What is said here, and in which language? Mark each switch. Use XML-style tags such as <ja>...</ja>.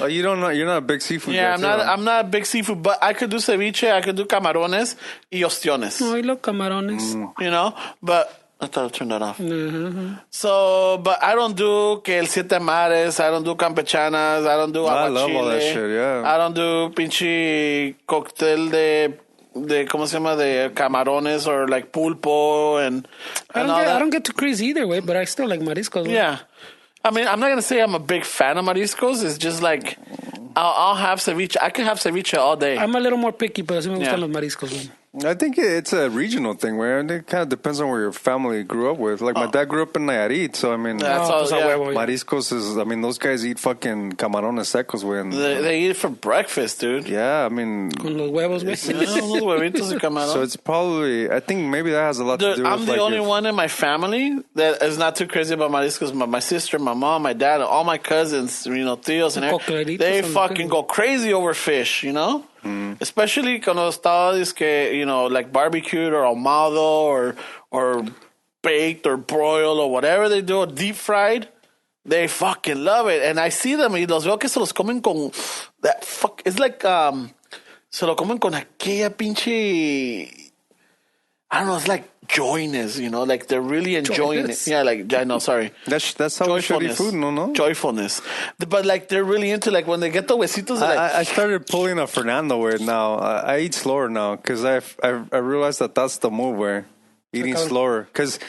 <en>Oh, you don't know? You're not a big seafood guy. I'm not a big seafood, but I could do ceviche. I could do</en> <es>camarones y ostiones.</es> <en>No, I love camarones. But... I thought I turned that off. Mm-hmm. So, but I don't do</en> <es>que el siete mares.</es> <en>I don't do campechanas. I don't do aguachile. I love all that shit, yeah. I don't do pinche cóctel de</en> <es>¿cómo se llama? De camarones</es> <en>or like pulpo and all that. I don't get too crazy either way, but I still like mariscos. Yeah. I mean, I'm not going to say I'm a big fan of mariscos. It's just like, I'll have ceviche. I can have ceviche all day. I'm a little more picky, but</en> <es>sí me gustan los mariscos, güey.</es> <en>I think it's a regional thing where it kind of depends on where your family grew up with. Like my dad grew up in Nayarit, so I mean, That's all. Yeah. mariscos is. I mean, those guys eat fucking</en> <es>camarones secos, güey.</es> <en>They eat it for breakfast, dude. Yeah, I mean,</en> <es>Con los huevos, güey. Unos huevitos de camarón.</es> <en>so it's probably. I think maybe that has a lot to do with. I'm the like only one in my family that is not too crazy about mariscos. My sister, my mom, my dad, all my cousins, tios, and everything, they fucking go crazy over fish, Especially</en> <es>cuando está,</es> <en>like barbecued or</en> <es>ahumado</es> <en>or baked or broiled or whatever they do, or deep fried. They fucking love it. And I see them</en> <es>y los veo que se los comen con</es> <en>that fuck. It's like,</en> <es>se lo comen con aquella pinche,</es> <en>I don't know, it's like joyness, like they're really enjoying Joyness. it. Yeah, like, I know, sorry. That's how we should eat food, no? Joyfulness. But like they're really into, like when they get the huesitos, they're like, I started pulling a Fernando where now I eat slower now because I realized that's the move where eating slower because</en>